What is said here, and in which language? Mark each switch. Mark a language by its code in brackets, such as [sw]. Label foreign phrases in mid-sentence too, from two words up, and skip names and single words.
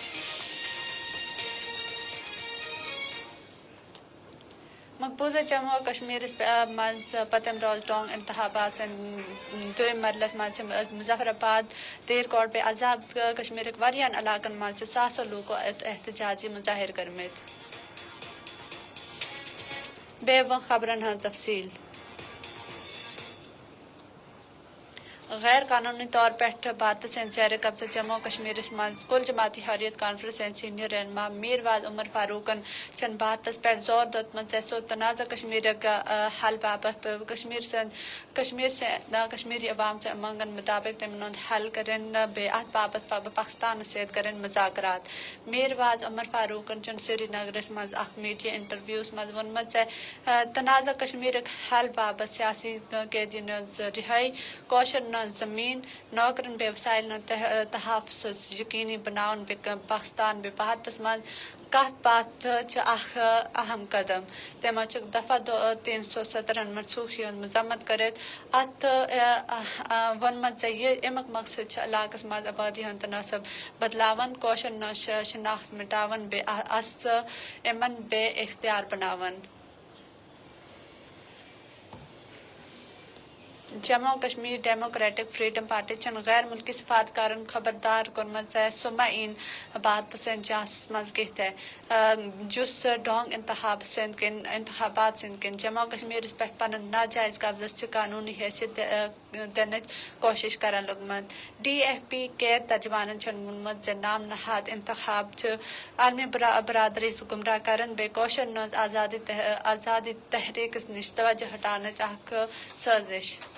[ks] मकबूजा जम्मू कश्मीर मज पतम रोज टोंग इंतहाबात दो मरलस मज मुजफ्फराबाद देरकोट पे आज़ाद कश्मीर वारियान इलाकन मज 700 लोग एहतजाजी मुजाहिर करमित बेव खबरन हाँ तफसील [ur] غیر قانونی طور پر بھارت سے زیر قبضہ [ks] जम्मू कश्मीर मज कुल जमाती हरियत कॉन्फ्रेंस सीनियर रहनुमा मीरवाज उमर फारूकन चन भारत पर जोर दतमत सो तनाज़ा कश्मीर का हल बाबत कश्मीरी अवाम से मंगन मुताबिक तमन हल करन बेअत बाबत पाकिस्तान से करन मुज़ाकरात मीरवाज उमर फारूकन चन श्रीनगर मज मीडिया इंटरव्यूज मज वनमत से तनाज़ा कश्मीर हल बाबत सियासी कैदियों रिहाई कौशल जमीन नौकरन व्यवसाय तहफ़्फ़ुज़ यकीनी बनाउन पाकिस्तान बे भारत मज कत बात अहम कदम तम दफा 317 मनसूखी मजम्मत करत अत वनमत अमुक मकसद इलाकस मज आबादी हन तनासब बदलावन कौशल शनाख्त मिटावन बे इमन बे इख्तियार बनावन जम्मू कश्मीर डेमोक्रेटिक फ्रीडम पार्टी चन गैर मुल्की सफारतकारन खबरदार कोरमत सुमा इन भारत से जांच मज कहते जुस डोंग इंतखाबात सिंध जम्मू कश्मीर पे पन नाजायज कब्जस कानूनी हैसियत देने कोशिश करन लगमत DFP के तर्जमान चन मुनमत नाम नहाद इंतखाब आलमी बरादरी गुमराह करन बेकोशर आज़ादी तहरीक निश तवज्जो हटाने चाह साजिश